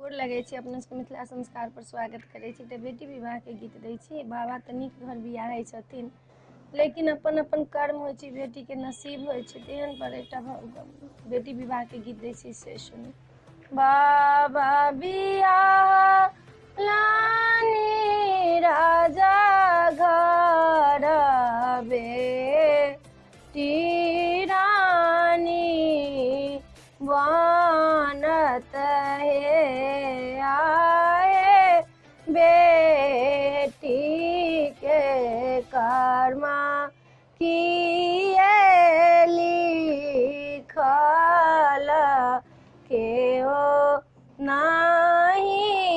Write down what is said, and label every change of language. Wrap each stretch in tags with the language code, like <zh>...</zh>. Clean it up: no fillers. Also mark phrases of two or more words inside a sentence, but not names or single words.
<mai>गोर लगै छी अपना सबके मिथिला संस्कार पर स्वागत करै छी। बेटी विवाह के गीत दै छी। बाबा तऽ नीक घर बियाहै छथिन, लेकिन अपन अपन कर्म होइ छै, बेटी के नसीब होइ छै, तेहन पर एकटा बेटी विवाह के गीत दै छी, से सुनू। बाबा बियाह लानी राजा घर बेटी रानी बनत हे आए बेटी के कर्मा किए लिखल केओ नाही</mai>